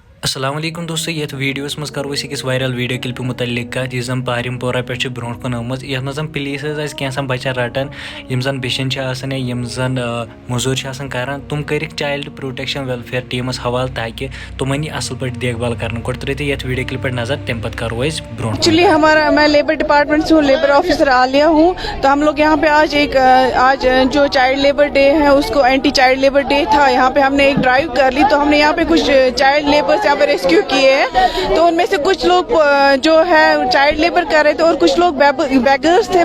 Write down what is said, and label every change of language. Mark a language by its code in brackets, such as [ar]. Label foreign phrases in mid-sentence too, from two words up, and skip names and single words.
[ks] السلام علیکم دوستو یہ ویڈیوس مز کرو أکس [en] viral video [ks] کلپہ متعلق کت یہ زن پارم پورہ پہ برو کن آمت یہ مز پولیس کینسن بچن رٹان یم زن بشن آسان یم زن مزور کران تم کرک [en] child protection welfare [ks] ٹیمس حوالہ تاکہ تمن یہ اصل پہ [ur] دیکھ بھال کرنا [ks] گۄڈٕ ترٛٲیِو یہ [en] video clip [ks] پہ نظر تمہ پتہٕ کرو برو. [ur] ایکچولی میں [en] labour department [ur] سے ہوں, [en] labour officer [ur] عالیہ ہوں. تو ہم لوگ یہاں پہ آج جو [en] child labour day [ur] ہے اس کو [en] anti child labour day [ur] تھا, یہاں پہ ہم نے [en] a drive [ur] کر لی. تو ہم نے یہاں پہ کچھ [en] child labours [ur] یہاں پہ ریسکیو کیے ہیں. تو ان میں سے کچھ لوگ جو ہے [en] child labour [ur] کر رہے تھے اور کچھ لوگ بیگرس تھے.